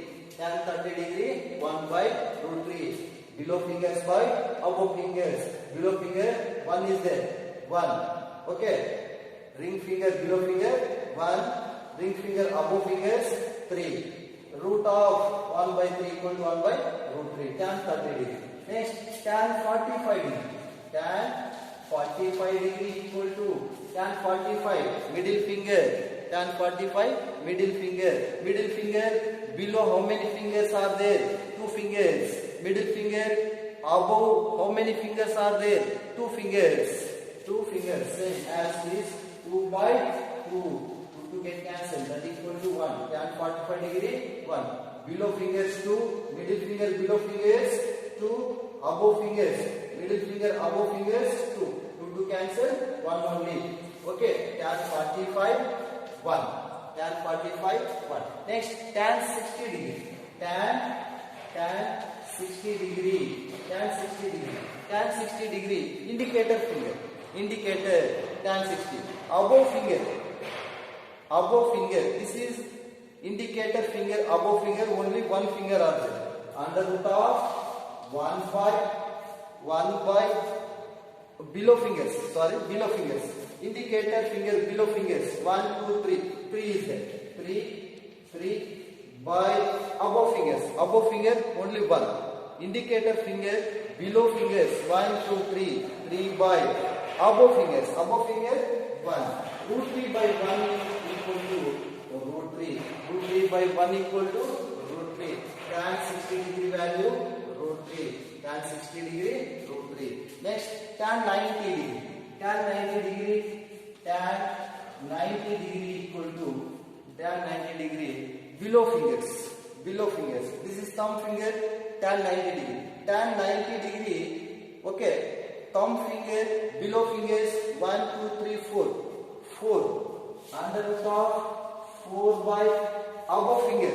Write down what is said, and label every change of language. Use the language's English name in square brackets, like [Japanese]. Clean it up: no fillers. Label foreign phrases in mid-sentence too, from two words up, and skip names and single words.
[English] Tan 30 degree 1 by root 3. Below fingers by above fingers. Below finger 1 is there. 1. Okay. Ring finger below finger 1. Ring finger above fingers 3. Root of 1 by 3 equal to 1 by root 3. Tan 30 degree. Next, tan 45 degree. Tan 45 degree equal to tan 45 middle finger. Tan 45 middle finger. Middle finger below how many fingers are there? 2 fingers. Middle finger above. How many fingers are there? 2 fingers. 2 fingers. Same as this. 2 by 2. 2 get cancelled. That is equal to 1. Tan 45 degree 1. Below fingers 2. Middle finger below fingers 2. Above fingers. Middle finger above fingers 2. 2 cancel. 1 only. Okay. Tan 45 1. Tan 45 1. Next tan 60 degree. Tan 60 degree. Tan 60 degree. Tan 60 degree. Indicator finger. Indicator tan 60. Above finger. Above finger. This is indicator finger. Above finger. Only one finger are there. Under root of 1 by below fingers. Sorry, below fingers. Indicator finger below fingers. 1, 2, 3. 3 is there. 3 by above fingers. Above finger only 1. Indicator finger below fingers. 1, 2, 3. 3 by above fingers. Above finger 1. Root 3 by 1 equal to root 3. Root 3 by 1 equal to root 3. Tan 60 degree value root 3. Tan 60 degree root 3. Next tan 90 degree. Tan 90 degree. Tan 90 degree equal to tan 90 degree below fingers. Below fingers. This is thumb finger. Tan 90 degree. Tan 90 degree. Okay. Thumb finger below fingers. 1, 2, 3, 4. 4. Under the top 4 by above finger.